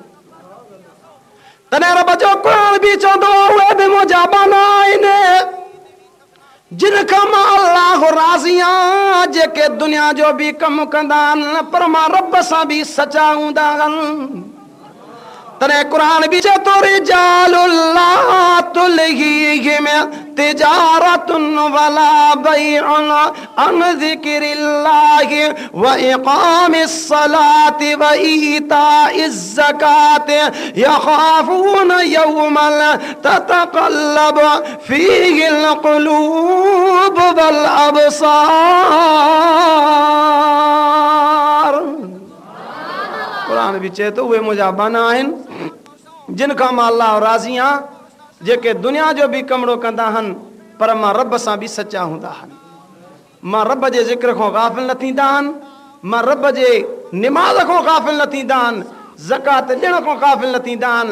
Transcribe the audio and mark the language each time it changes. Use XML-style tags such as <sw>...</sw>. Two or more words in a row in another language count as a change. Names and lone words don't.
<sd>तॾहिं रब जो क़ुरान बि चवंदो उहे बि मुंहिंजा बाना आहिनि जिन खां मां अल्लाह राज़ी आहियां, जेके दुनिया जो बि कमु कंदा आहिनि पर मां रब सां बि सचा हूंदा आहिनि। तने कुरान भी चे तो</sd> <ar>رجال لا تلهيهم تجارة ولا بيع عن ذكر الله وإقام الصلاة وإيتاء الزكاة يخافون يوما تتقلب فيه القلوب والأبصار.</ar> <sd>कुरान भी चे तो उहे मुंहिंजा बाना आहिनि जिन खां मां अल्लाह राज़ी आहियां, जेके दुनिया जो भी कमड़ो कंदा आहिनि पर मां रब सां भी सच्चा हूंदा आहिनि। मां रब जे ज़िक्र खां गाफ़िल न थींदा आहिनि, मां रब जे निमाज़ खां गाफ़िल न थींदा आहिनि, ज़कात ॾियण खां गाफ़िल न थींदा आहिनि।</sd>